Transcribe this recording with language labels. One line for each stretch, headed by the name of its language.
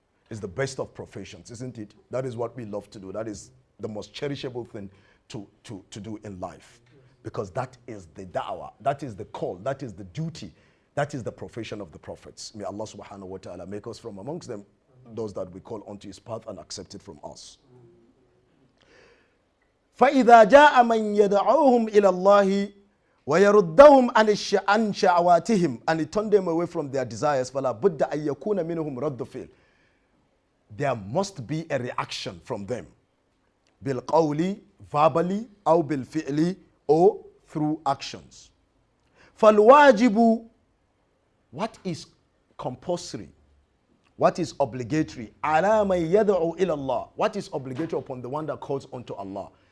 English: It's the best of professions, isn't it? That is what we love to do. That is the most cherishable thing to do in life. Because that is the da'wah, that is the call, that is the duty, that is the profession of the prophets. May Allah subhanahu wa ta'ala make us from amongst them, those that we call onto his path and accept it from us.
Arabic: فَإِذَا جَاءَ مَنْ يَدَعُوهُمْ إِلَى اللَّهِ وَيَرُدَّهُمْ عَنْ شَعَوَاتِهِمْ,
English: and he turned them away from their desires.
Arabic: فَلَا بُدَّ أَنْ يَكُونَ مِنْهُمْ رَدُّ فِعْلٍ.
English: There must be a reaction from them.
Arabic: بِالْقَوْلِ,
English: verbally,
Arabic: أو بِالْفِعْلِ,
English: or through actions.
Arabic: فَالْوَاجِبُ,
English: what is compulsory? What is obligatory?
Arabic: عَلَى مَنْ يَدْعُو إِلَى اللَّهِ,
English: what is obligatory upon the one that calls unto Allah?